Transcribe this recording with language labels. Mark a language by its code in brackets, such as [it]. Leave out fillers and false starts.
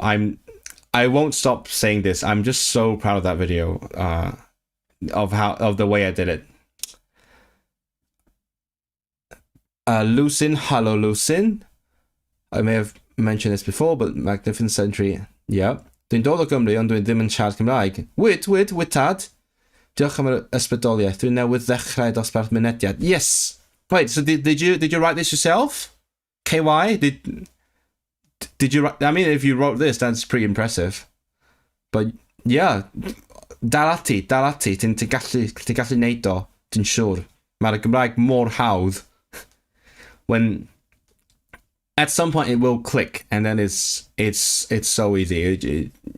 [en] I won't stop saying this. I'm just so proud of that video, of the way I did it. Lucin, hello Lucin. I may have mentioned this before, but Magnificent Century, yeah. [cy] Dwi'n dod o Gymru, ond dwi'n ddim yn siarad Cymraeg. Witad. Diolch am yr ysbrydoliaeth. Dwi'n newydd ddechrau dosbarth mynediad. [en] Yes. Wait, so did you write this yourself? KY? Did you write? I mean, if you wrote this, that's pretty impressive. But yeah, [cy] dal ati, ti'n gallu neud o, ti'n siŵr. Mae'r Gymraeg mor hawdd. [en] When at some point it will click, and then it's so easy.